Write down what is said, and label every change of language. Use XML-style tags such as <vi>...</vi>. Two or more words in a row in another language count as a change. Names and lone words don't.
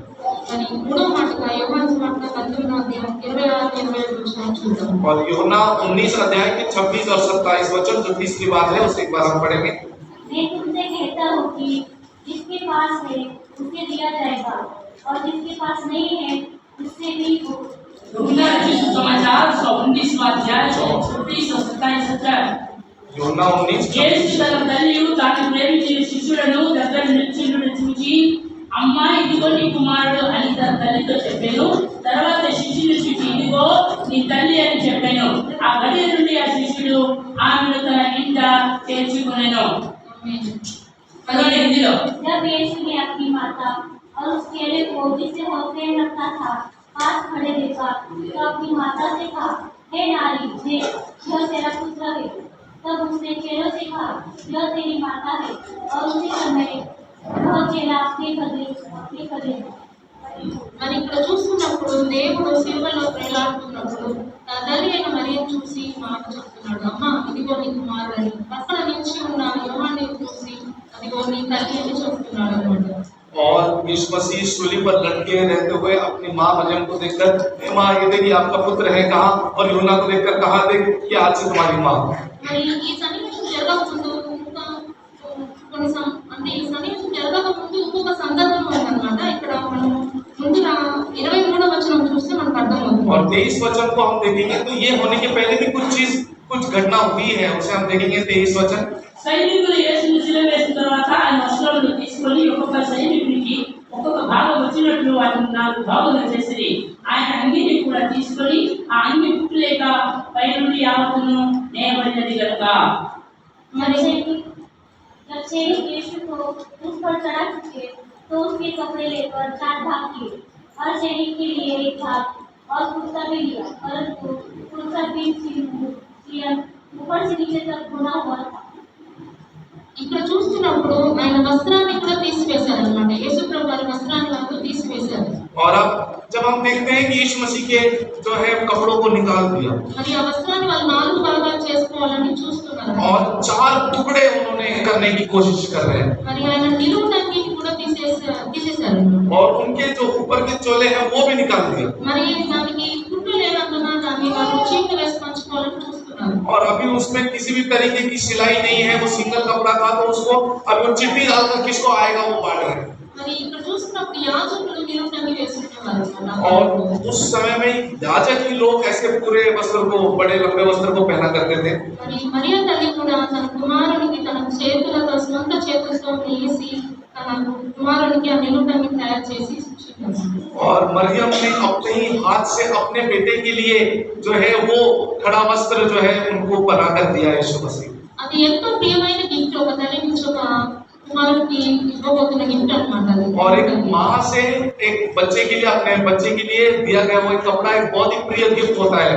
<hi>और यूहन्ना 19 अध्याय के 26 और 27 वचन जो तीसरी बात है उसे एक बार हम पढ़ेंगे। मैं तुमसे कहता हूँ कि जिसके पास है उसे दिया जाएगा और जिसके पास नहीं है उससे भी यूहन्ना रचित सुसमाचार 19वां अध्याय 26 और 27 वचन।</hi> <te>యూహన్నా 19 యేసు తన తల్లియు తాను ప్రేమించిన శిష్యులను దగ్గర నిలిచిండును చూచి, అమ్మా ఇదిగో నీ కుమారుడు అని తన తల్లితో చెప్పాను। తర్వాత శిష్యుని చూచి, ఇదిగో నీ తల్లి అని చెప్పాను। ఆ గడియ నుండి ఆ శిష్యుడు ఆమెను తన ఇంట చేర్చుకొనెను।</te> <hi>जब यीशु ने अपनी माता और उस चेले को जिसे वो प्रेम रखता था पास खड़े देखा तो अपनी माता से कहा, हे नारी देख यह तेरा पुत्र है। तब उसने चेलों से कहा, यह तेरी माता है। और उसी समय वह चेला अपने कदे</hi> <te>మరి ఇక్కడ చూస్తున్నప్పుడు దేవుడు శిలువలో వేలాడుతున్నప్పుడు తన తల్లి అయిన మరియను చూసి మాట చెప్తున్నాడు, అమ్మ ఇదిగో నీ కుమారుడు అని। పక్కన నిలిచి ఉన్న యోహాన్ని చూసి అదిగో నీ తల్లి అని చెప్తున్నాడు అన్నమాట।</te> <hi>और यीशु मसीह सूली पर लटके रहते हुए अपनी माँ मरियम को देखकर, हे माँ ये देखिए आपका पुत्र है कहाँ, और यूहन्ना को देखकर कहा, देख कि आज से तुम्हारी माँ।</hi> <te>మరి ఈ సన్నివేశం జరగకముందు అంటే ఈ సన్నివేశం జరగకముందు ఇంకొక సందర్భం ఉందన్నమాట। ఇక్కడ మనం ముందున 23వ వచనం చూస్తే మనకు అర్థమవుతుంది।</te> <hi>और 23 वचन को हम देखेंगे तो ये होने के पहले भी कुछ घटना हुई है, उसे हम देखेंगे। 23 वचन</hi> <te>సైనికులు యేసును సిలువ వేసిన తర్వాత ఆయన వస్త్రములు తీసుకొని ఒక్కొక్క సైనికునికి ఒక్కొక్క భాగం వచ్చినట్లు వాటిని 4 భాగాలు చేసిరి। ఆయన అంగీని కూడా తీసుకొని ఆ అంగి కుట్టులేక పై నుండి యావత్తును నేయబడినది కనుక।</te> <hi>जब सैनिक यीशु को उस पर चढ़ा चुके तो उसके कपड़े लेकर 4 भाग किए। हर सैनिक के लिए एक भाग और कुर्ता भी लिया, परंतु कुर्ता भी ऊपर से नीचे तक बुना हुआ था।</hi> <te>ఇక్కడ చూస్తున్నప్పుడు ఆయన వస్త్రాన్ని కూడా తీసివేశారన్నమాట। యేసు ప్రభు వారి వస్త్రాన్ని వాళ్ళు తీసివేశారు।</te> <hi>और अब जब हम देखते हैं कि यीशु मसीह के जो है कपड़ों को निकाल दिया</hi> <te>మరి ఆ వస్త్రాన్ని వాళ్ళు 4 భాగాలు చేసుకోవాలని చూస్తున్నారు।</te> <hi>और 4 टुकड़े उन्होंने करने की कोशिश कर रहे हैं।</hi> <te>మరి ఆయన నిలువుటంగి కూడా తీసేశారు।</te> <hi>और उनके जो ऊपर के चोले हैं वो भी निकाल दिए।</hi> <te>మరి దానికి కుట్లు లేనందున దాన్ని వాళ్ళు చీకు వేసి పంచుకోవాలని చూస్తున్నారు।</te> <hi>और अभी उसमें किसी भी तरीके की सिलाई नहीं है, वो सिंगल कपड़ा था, तो उसको अभी वो चिट्ठी डालकर किसको आएगा वो बांट रहे हैं।</hi> <te>మరి ఇక్కడ చూసినప్పుడు యాజకులు నిలువుటంగి వేసుకునేవారు అన్నమాట.</te> <hi>और उस समय में याजक ही लोग ऐसे पूरे वस्त्र को, बड़े लंबे वस्त्र को पहना करते थे।</hi> <te>మరి మరియా తల్లి కూడా తన కుమారునికి తన చేతులతో సొంత చేతులతో నేసి తన కుమారునికి ఆ నిలువుటంగి తయారు చేసి ఇచ్చింది.</te> <hi>और मरियम ने अपने ही हाथ से अपने बेटे के लिए जो है वो खड़ा वस्त्र जो है उनको बना कर दिया यीशु मसीह।</hi> <te>అది ఎంతో ప్రియమైన గిఫ్ట్, ఒక తల్లి నుంచి ఒక కుమారుడికి ఇవ్వబోతున్న గిఫ్ట్ అన్నమాట అది.</te> <hi>और एक माँ से एक बच्चे के लिए, अपने बच्चे के लिए दिया गया वो एक कपड़ा एक बहुत ही प्रिय गिफ्ट होता है।</hi>